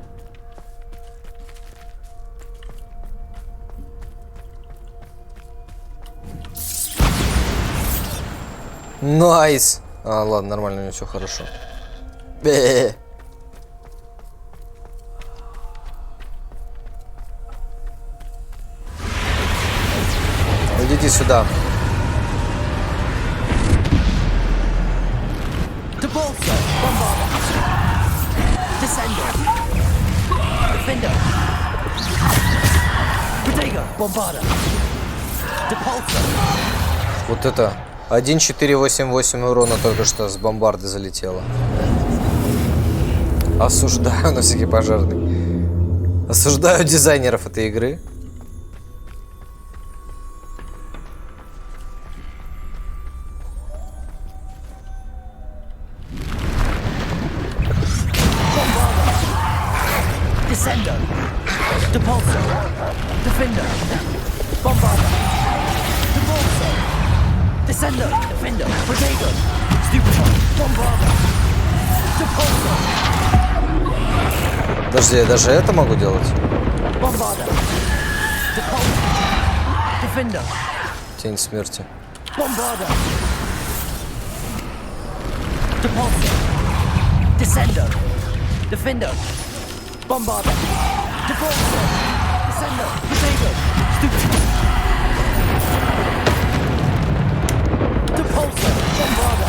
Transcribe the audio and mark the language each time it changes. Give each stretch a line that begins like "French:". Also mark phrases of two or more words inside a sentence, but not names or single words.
Russian: Найс. А, ладно, нормально, у него все хорошо. Идите сюда. Depulso. Bombarda. Descender. Defender. Protego. Bombarda. Depulso. Вот это 1488 урона только что с бомбарды залетело. Осуждаю на всякий пожарный. Осуждаю дизайнеров этой игры. Descender. Depulso. Defender. Bombarda. Depulso. Descender. Defender. Protego. Stupefy. Bombarda. Depulso. Подожди, я даже это могу делать? Bombarda. Depulso. Defender. Тень смерти. Bombarda. Depulso. Descender. Defender. Bombarda. Depulso. Descender. Protego. Stupefy. Depulso. Bombarda.